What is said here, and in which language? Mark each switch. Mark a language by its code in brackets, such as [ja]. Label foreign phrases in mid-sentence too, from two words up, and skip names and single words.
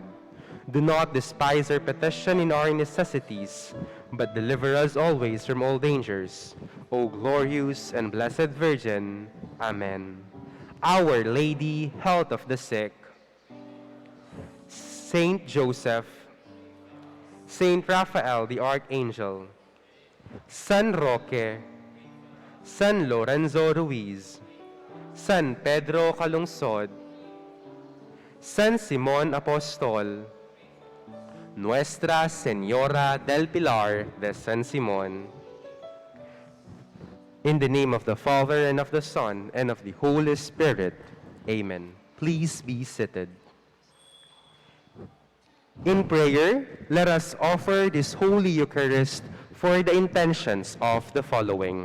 [en] Do not despise our petition in our necessities, but deliver us always from all dangers. O glorious and blessed Virgin. Amen. Our Lady, health of the sick, Saint Joseph, Saint Raphael the Archangel, San Roque, San Lorenzo Ruiz, San Pedro Calungsod, San Simon Apostol, Nuestra Señora del Pilar de San Simon. In the name of the Father, and of the Son, and of the Holy Spirit. Amen. Please be seated. In prayer, let us offer this Holy Eucharist for the intentions of the following.